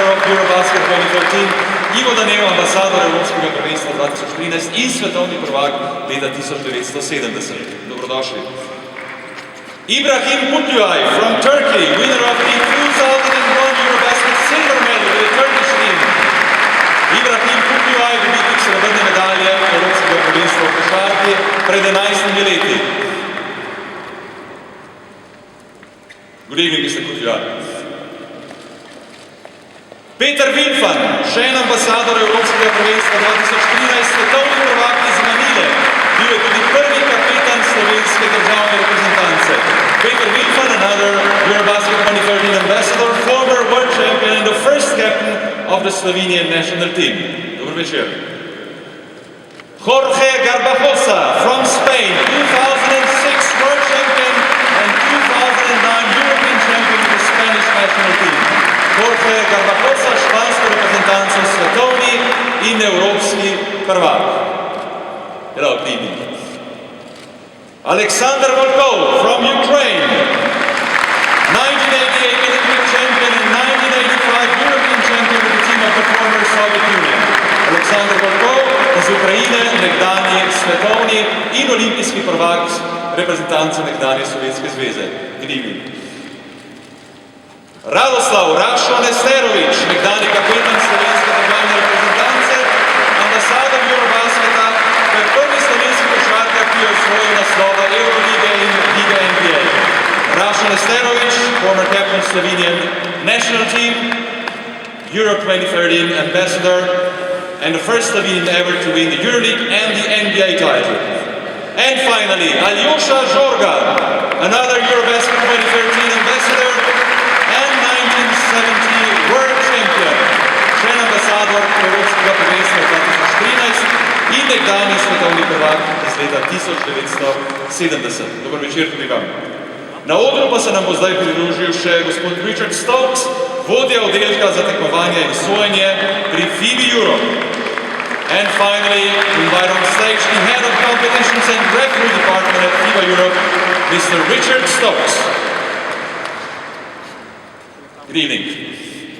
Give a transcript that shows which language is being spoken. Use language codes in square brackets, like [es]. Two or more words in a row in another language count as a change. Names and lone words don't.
[sl] Eurobasket 2013, Ivo Danel, ambasador Evropskega prvenstva 2013 in svetovni prvak leta 1970. Dobrodošli. [en] Ibrahim Kutluay from Turkey, winner of the 2001 Eurobasket silver medal with the Turkish team. [sl] Ibrahim Kutluay, dobitnik srebrne medalje Evropskega prvenstva v košarki pred 11 leti. [en] Good evening, Mr. Kutluay. [sl] Peter Vilfan, še en ambasador Evropskega prvenstva 2013, svetovni prvak iz Manile, bil je tudi prvi kapetan slovenske državne reprezentance. Peter Vilfan, [en] another Eurobasket 2013 ambassador, former world champion and the first captain of the Slovenian national team. [sl] Dober večer. [en] Jorge Garbajosa from Spain, 2006 world champion and 2009 European champion of the Spanish national team. [sl] Jorge Garbajosa, špansko reprezentanco, svetovni in evropski prvak. [en] Hello, good evening. Alexander Volkov from Ukraine, 1988 Olympic champion and 1985 European champion with the team of the former Soviet Union. [sl] Alexander Volkov iz Ukrajine, nekdanji svetovni in olimpijski prvak reprezentance nekdanje Sovjetske zveze. [en] Good evening. [sl] Radoslav Rašo Nesterović, nekdanji kapetan slovenske državne reprezentance, ambasador Eurobasketa, ter prvi slovenski košarkar, ki je osvojil naslova Eurolige in Lige NBA. Rašo Nesterović, [en] former captain Slovenian national team, Euro 2013 ambassador, and the first Slovenian ever to win the Euroleague and the NBA title. And finally, Aljosha Žorga, another Eurobasket 2013 ambassador, 1970 world champion, [sl] še en ambasador Evropskega prvenstva 2013 in nekdanji svetovni prvak iz leta 1970. Dober večer tudi vam. Na odru pa se nam bo zdaj pridružil še gospod Richard Stokes, vodja oddelka za tekmovanje in sojenje pri FIBA Europe. [en] And finally, invite on stage the head of competitions and referee department at FIBA Europe, Mr. Richard Stokes. Good evening.